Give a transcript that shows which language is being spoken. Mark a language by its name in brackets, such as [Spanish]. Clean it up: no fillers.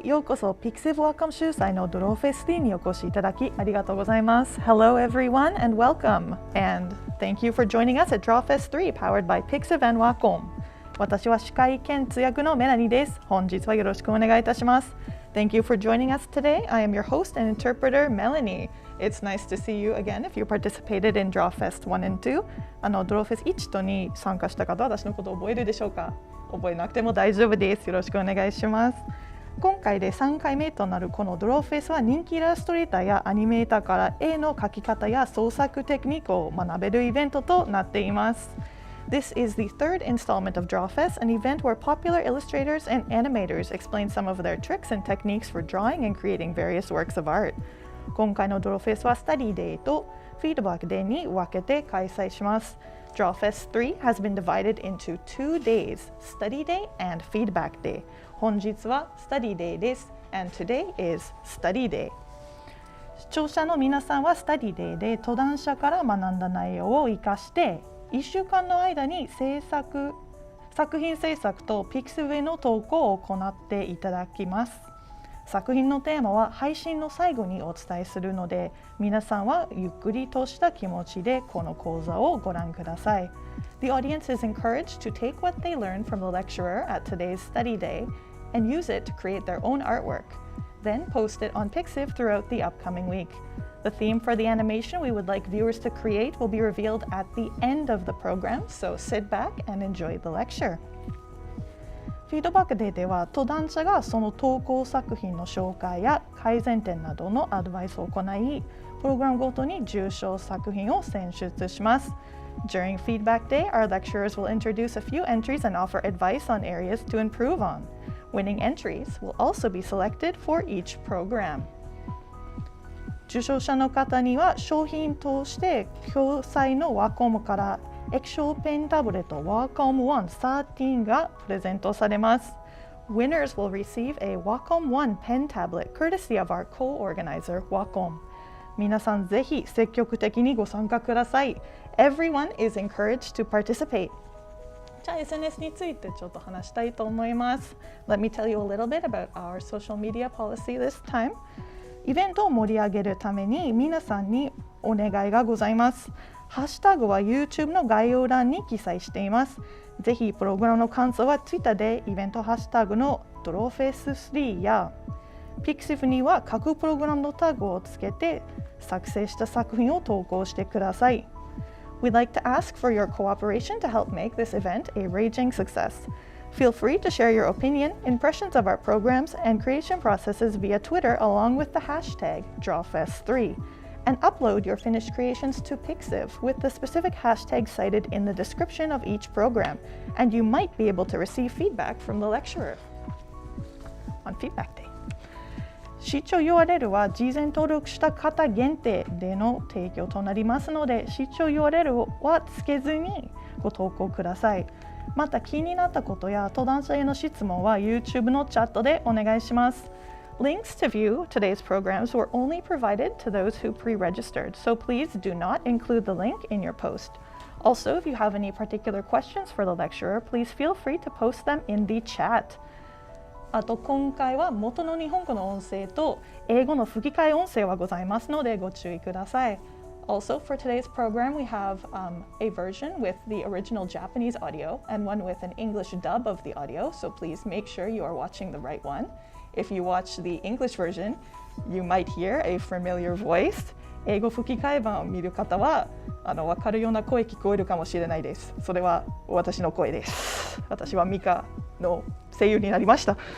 [Japanese] ようこそ Pixiv Welcome 主催の Drawfest3 にお越しいただきありがとうございます。 [English] Hello everyone and welcome. And thank you for joining us at Drawfest3 powered by Pixiv and Wacom. [Japanese] 私は司会兼通訳のメラニです。本日はよろしくお願いいたします。 [English] Thank you for joining us today. I am your host and interpreter, Melanie. It's nice to see you again if you participated in Drawfest 1 and 2. [Japanese] Drawfest 1と2参加した方は私のことを覚えるでしょうか？覚えなくても大丈夫です。よろしくお願いします。今回で3回目となるこのドローフェスは人気イラストレーターやアニメーターから絵の描き方や創作テクニックを学べるイベントとなっています。 [English] This is the third installment of Drawfest, an event where popular illustrators and animators explain some of their tricks and techniques for drawing and creating various works of art. [Japanese] 今回のドローフェスはスタディデーとフィードバックデーに分けて開催します。 [English] Drawfest3 has been divided into 2 days, Study Day and Feedback Day. [Japanese] 本日は Study Day です [English] and today is Study Day. [Japanese] 視聴者の皆さんは Study Day で登壇者から学んだ内容を生かして1週間の間に作品制作と Pixiv への投稿を行っていただきます。作品のテーマは配信の最後にお伝えするので、皆さんはゆっくりとした気持ちでこの講座をご覧ください。 [English] The audience is encouraged to take what they learned from the lecturer at today's study day and use it to create their own artwork, then post it on Pixiv throughout the upcoming week. The theme for the animation we would like viewers to create will be revealed at the end of the program, so sit back and enjoy the lecture. [Japanese] フィードバックデーでは登壇者がその投稿作品の紹介や改善点などのアドバイスを行い、プログラムごとに重賞作品を選出します。 [English] During Feedback Day, our lecturers will introduce a few entries and offer advice on areas to improve on. Winning entries will also be selected for each program. [Japanese] 受賞者の方には商品として共催のワコムから液晶ペンタブレット Wacom One 13がプレゼントされます。 [English] Winners will receive a Wacom One pen tablet courtesy of our co-organizer Wacom. [Japanese] 皆さんぜひ積極的にご参加ください。 [English] Everyone is encouraged to participate. [Japanese] じゃあ SNS についてちょっと話したいと思います。 [English] Let me tell you a little bit about our social media policy this time. [Japanese] イベントを盛り上げるために皆さんにお願いがございます。ハッシュタグは YouTube の概要欄に記載しています。ぜひプログラムの感想は Twitter でイベントハッシュタグの Drawfest3 や Pixiv には各プログラムのタグをつけて作成した作品を投稿してください。 [English] We'd like to ask for your cooperation to help make this event a raging success. Feel free to share your opinion, impressions of our programs, and creation processes via Twitter along with the hashtag Drawfest3.And upload your finished creations to Pixiv with the specific hashtag cited in the description of each program, and you might be able to receive feedback from the lecturer on Feedback Day. [Japanese] 視聴 URL は事前登録した方限定での提供となりますので、視聴 URL はつけずにご投稿ください。また気になったことや登壇者への質問は YouTube のチャットでお願いします。 [English] Links to view today's programs were only provided to those who pre-registered, so please do not include the link in your post. Also, if you have any particular questions for the lecturer, please feel free to post them in the chat. [Japanese] あと今回は元の日本語の音声と英語の吹き替え音声はございますのでご注意ください。 [English] Also, for today's program, we have a version with the original Japanese audio and one with an English dub of the audio, so please make sure you are watching the right one.If you watch the English version, you might hear a familiar voice. [Japanese] 英語吹き替え版を見る方は分かるような声聞こえるかもしれないです。それは私の声です。私はミカの声優になりました。